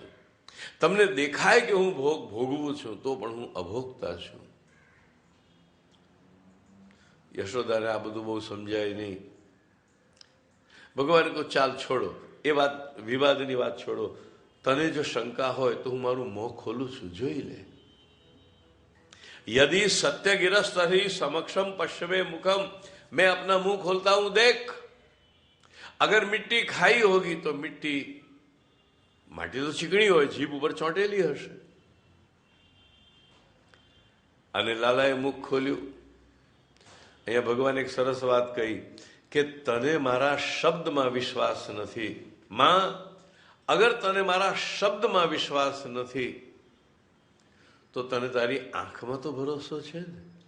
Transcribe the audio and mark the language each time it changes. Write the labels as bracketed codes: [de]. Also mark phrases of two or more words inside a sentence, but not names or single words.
[gu] તમને દેખાય કે હું ભોગવું છું તો પણ હું અભોગતા છું. યશોદાને આ બધું બહુ સમજાય નહીં. ભગવાન કહો ચાલ છોડો, એ વાત વિવાદની વાત છોડો. તને જો શંકા હોય તો હું મારું મોં ખોલું છું, જોઈ લે. [sa] यदि सत्य गिरस्त ही समक्षम पश्चिमे मुखम, [hi] मैं अपना मुंह खोलता हूं, देख. अगर मिट्टी खाई होगी तो मिट्टी, माटी तो चिकनी [gu] હોય, જીભ ઉપર ચોંટેલી હશે. અને લાલાએ મુખ ખોલ્યું. અહીંયા ભગવાન એક સરસ વાત કહી કે તને મારા શબ્દમાં વિશ્વાસ નથી. માં, અગર તને મારા શબ્દમાં વિશ્વાસ નથી તો તને તારી આંખમાં તો ભરોસો છે ને.